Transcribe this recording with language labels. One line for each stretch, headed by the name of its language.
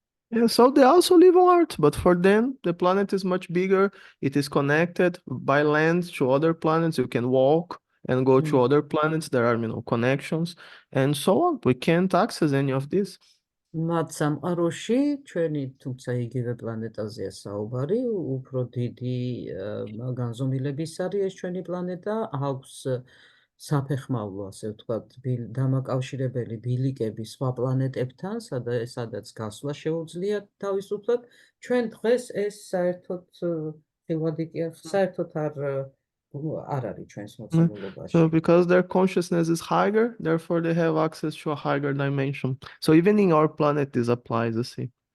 English: Yeah, so they also live on Earth, but for them, the planet is much bigger. It is connected by land to other planets. You can walk and go to other planets. There are, connections and so on. We can't access any of this.
Georgian: მათ სამყაროში ჩვენი თუმცა იგივე პლანეტაზეა საუბარი, უფრო დიდი განზომილების არის ეს ჩვენი პლანეტა, აქვს საფეხმავლო, ასე ვთქვათ, დამაკავშირებელი ბილიკები სხვა პლანეტებთან, სადაც გასვლა შეუძლია თავისუფლად. ჩვენ დღეს ეს საერთოდ არ არის ჩვენს მოცემულობაში.
English: So because their consciousness is higher, therefore they have access to a higher dimension. So even in our planet this applies, you see.